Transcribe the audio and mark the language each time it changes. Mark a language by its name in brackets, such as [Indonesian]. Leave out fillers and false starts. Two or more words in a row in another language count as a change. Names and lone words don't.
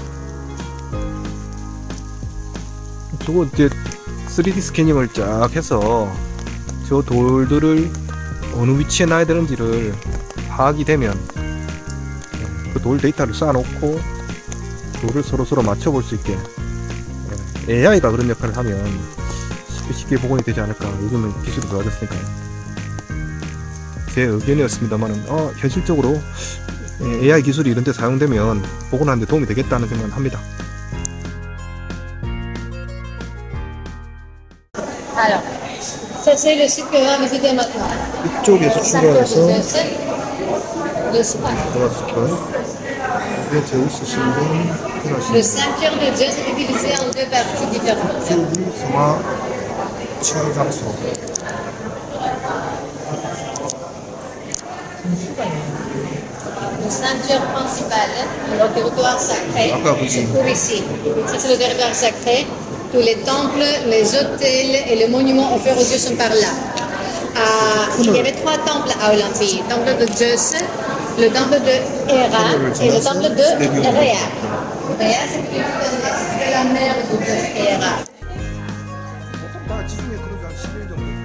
[Korean] 저거 이제 3D 스캐닝을 쫙 해서 저 돌들을 어느 위치에 놔야 되는지를 파악이 되면 그 돌 데이터를 쌓아놓고 돌을 서로 맞춰볼 수 있게 AI가 그런 역할을 하면 쉽게 복원이 되지 않을까. 요즘은 기술이 좋아졌으니까요. 제 의견이었습니다만은 현실적으로 AI 기술이 이런 데 사용되면 복원하는 데 도움이 되겠다는 생각을 합니다. [French] Alors, ça c'est le site que l'on va visiter maintenant. [Korean] 이쪽에서 출발해서 [French] Le spa. [Korean] 들어왔을까요? 이게 제우스 신전 [French] Le sanctuaire de Zeus est divisé en deux parties différentes. [Korean] 이 성화 취한 장소. [French] Le sanctuaire principal, le territoire sacré, se trouve ici. Ça c'est le territoire sacré. Tous les temples, les hôtels et les monuments offerts aux dieux sont par là. Il y avait trois temples à Olympie. Le temple de Zeus, le temple de Héra et le temple de Rhea. Rhea, c'est la mère de Zeus et Héra. [Korean] 보통 다 지중해 그러지 한 10일 정도.